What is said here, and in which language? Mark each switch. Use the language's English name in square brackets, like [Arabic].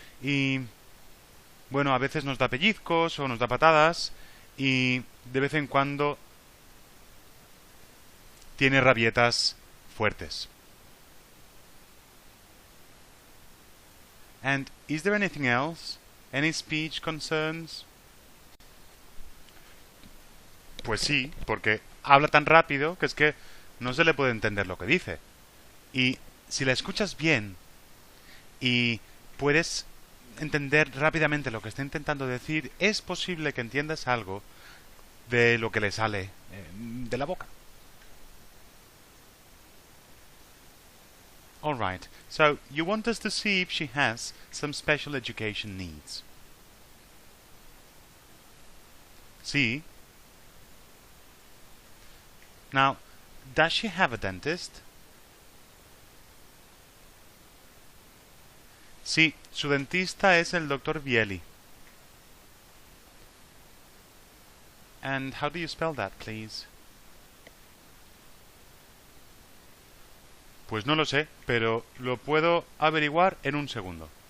[Spanish] Y bueno, a veces nos da pellizcos o nos da patadas. Y de vez en cuando tiene rabietas fuertes. [English] And is there anything else? Any speech concerns? [Spanish] Pues sí, porque habla tan rápido que es que no se le puede entender lo que dice. Y si la escuchas bien y puedes entender rápidamente lo que está intentando decir, es posible que entiendas algo de lo que le sale de la boca. [English] Alright, so you want us to see if she has some special education needs. See? Now, does she have a dentist? [Spanish] Sí, su dentista es el Dr. Vieli. [English] And how do you spell that, please? [Spanish] Pues no lo sé, pero lo puedo averiguar en un segundo.